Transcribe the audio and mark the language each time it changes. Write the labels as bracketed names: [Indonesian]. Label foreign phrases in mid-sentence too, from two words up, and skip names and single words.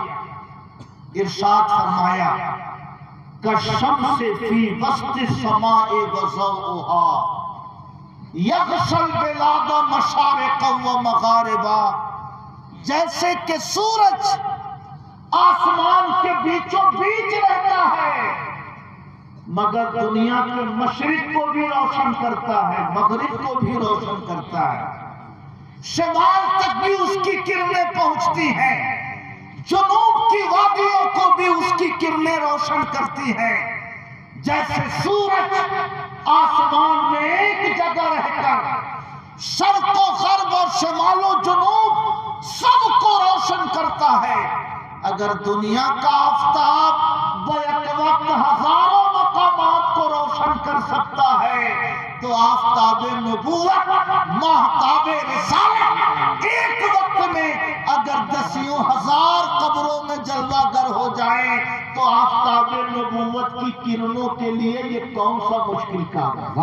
[Urdu] ارشاد فرمایا, [Arabic] كالشمس في وسط السماء وضوؤها يغشى البلاد مشارق و مغاربها. [Urdu] جیسے کہ سورج آسمان کے بیچوں بیچ رہتا ہے, مگر دنیا کے مشرق کو بھی روشن کرتا ہے، مغرب کو بھی روشن کرتا ہے، شمال تک بھی اس کی کرنیں پہنچتی ہیں، جنوب کی وادیوں کو بھی اس کی کرنیں روشن کرتی ہیں۔ جیسے سورج آسمان میں ایک جگہ رہ کر شرق و غرب اور شمال و جنوب سب کو روشن کرتا ہے، اگر دنیا کا آفتاب بیک وقت ہزاروں مقامات کو روشن کر سکتا ہے تو آفتاب نبوت، ماہتاب رسالت ایک وقت میں اگر دسیوں ہزار قبروں میں جلوہ گر ہو جائے تو آفتاب نبوت کی کرنوں کے لیے یہ کون سا مشکل کام ہے؟